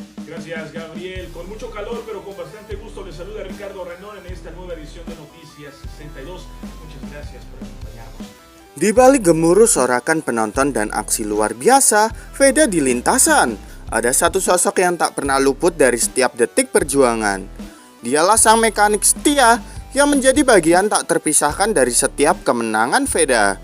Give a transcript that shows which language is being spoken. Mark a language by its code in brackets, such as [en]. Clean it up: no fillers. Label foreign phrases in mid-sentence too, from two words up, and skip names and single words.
[es] Gracias, Gabriel. Con mucho calor, pero con bastante gusto, les saluda Ricardo Renón en esta nueva edición de Noticias 62. Muchas gracias por acompañarnos. [id] Di balik gemuruh sorakan penonton dan aksi luar biasa Veda di lintasan, ada satu sosok yang tak pernah luput dari setiap detik perjuangan. Dialah sang mekanik setia yang menjadi bagian tak terpisahkan dari setiap kemenangan Veda.